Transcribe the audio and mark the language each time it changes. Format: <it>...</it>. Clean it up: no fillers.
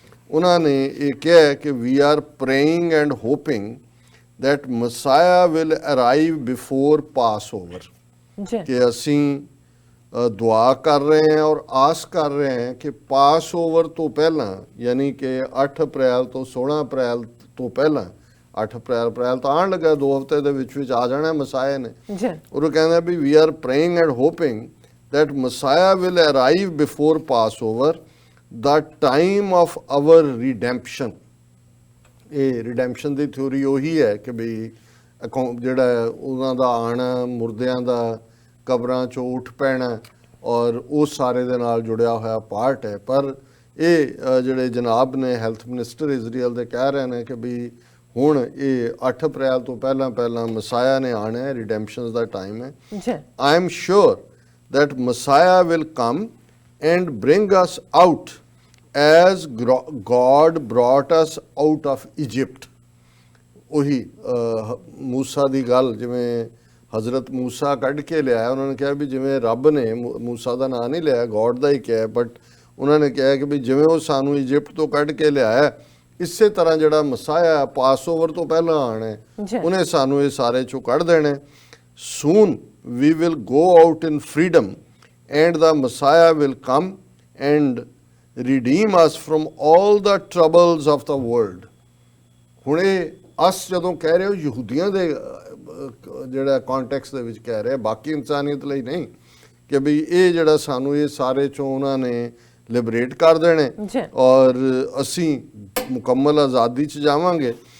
<pa>ਉਹਨਾਂ ਨੇ ਇਹ ਕਿਹਾ ਕਿ</pa> <en>we are praying and hoping that Messiah will arrive before Passover, ਜੀ</en> <pa>ਕਿ ਅਸੀਂ ਦੁਆ ਕਰ ਰਹੇ ਹਾਂ ਔਰ ਆਸ ਕਰ ਰਹੇ ਹਾਂ ਕਿ ਪਾਸਓਵਰ ਤੋਂ ਪਹਿਲਾਂ, ਯਾਨੀ ਕਿ 8 ਅਪ੍ਰੈਲ ਤੋਂ 16 ਅਪ੍ਰੈਲ ਤੋਂ ਪਹਿਲਾਂ, 8 ਅਪ੍ਰੈਲ ਤਾਂ ਆਉਣ ਲੱਗਾ, 2 ਹਫ਼ਤੇ ਦੇ ਵਿੱਚ ਆ ਜਾਣਾ ਮਸਾਇਆ ਨੇ। ਜੀ ਉਹ ਕਹਿੰਦਾ ਵੀ</pa> <en>We are praying and hoping that Messiah will arrive before Passover, the time of our redemption।</en> <pa>ਇਹ ਰਿਡੈਂਪਸ਼ਨ ਦੀ ਥਿਊਰੀ ਉਹੀ ਹੈ ਕਿ ਵੀ ਜਿਹੜਾ ਉਹਨਾਂ ਦਾ ਆਉਣਾ, ਮੁਰਦਿਆਂ ਦਾ ਕਬਰਾਂ 'ਚੋਂ ਉੱਠ ਪੈਣਾ, ਔਰ ਉਸ ਸਾਰੇ ਦੇ ਨਾਲ ਜੁੜਿਆ ਹੋਇਆ ਪਾਰਟ ਹੈ। ਪਰ ਇਹ ਜਿਹੜੇ ਜਨਾਬ ਨੇ ਹੈਲਥ ਮਿਨਿਸਟਰ ਇਜ਼ਰਾਈਲ ਦੇ ਕਹਿ ਰਹੇ ਨੇ ਕਿ ਵੀ ਹੁਣ ਇਹ 8 ਅਪ੍ਰੈਲ ਤੋਂ ਪਹਿਲਾਂ ਮਸਾਇਆ ਨੇ ਆਉਣਾ ਹੈ, ਰਿਡੈਂਪਸ਼ਨ ਦਾ ਟਾਈਮ ਹੈ। ਜੀ</pa> <en>I am sure that Messiah will come and bring us out as God brought us out of Egypt।</en> <pa>ਉਹੀ ਮੂਸਾ ਦੀ ਗੱਲ, ਜਿਵੇਂ ਹਜ਼ਰਤ ਮੂਸਾ ਕੱਢ ਕੇ ਲਿਆਇਆ, ਉਹਨਾਂ ਨੇ ਕਿਹਾ ਵੀ ਜਿਵੇਂ ਰੱਬ ਨੇ ਮੂਸਾ ਦਾ ਨਾਂ ਨਹੀਂ ਲਿਆ, ਗੋਡ ਦਾ ਹੀ ਕਿਹਾ, ਬਟ ਉਹਨਾਂ ਨੇ ਕਿਹਾ ਕਿ ਵੀ ਜਿਵੇਂ ਉਹ ਸਾਨੂੰ ਇਜਿਪਟ ਤੋਂ ਕੱਢ ਕੇ ਲਿਆਇਆ, ਇਸੇ ਤਰ੍ਹਾਂ ਜਿਹੜਾ ਮਸਾਇਆ ਪਾਸਓਵਰ ਤੋਂ ਪਹਿਲਾਂ ਆਉਣਾ ਹੈ, ਉਹਨੇ ਸਾਨੂੰ ਇਹ ਸਾਰੇ ਚੋਂ ਕੱਢ ਦੇਣਾ।</pa> <en>Soon we will go out in freedom and the Messiah will come and redeem us from all the troubles of the world।</en> <pa>ਹੁਣ ਇਹ ਅਸ ਜਦੋਂ ਕਹਿ ਰਹੇ ਹੋ ਯਹੂਦੀਆਂ ਦੇ ਜਿਹੜਾ ਕੰਟੈਕਸਟ ਦੇ ਵਿੱਚ ਕਹਿ ਰਹੇ, ਬਾਕੀ ਇਨਸਾਨੀਅਤ ਲਈ ਨਹੀਂ, ਕਿ ਵੀ ਇਹ ਜਿਹੜਾ ਸਾਨੂੰ ਇਹ ਸਾਰੇ ਚੋਂ ਉਹਨਾਂ ਨੇ ਲਿਬਰੇਟ ਕਰ ਦੇਣੇ ਔਰ ਅਸੀਂ ਮੁਕੰਮਲ ਆਜ਼ਾਦੀ 'ਚ ਜਾਵਾਂਗੇ।</pa>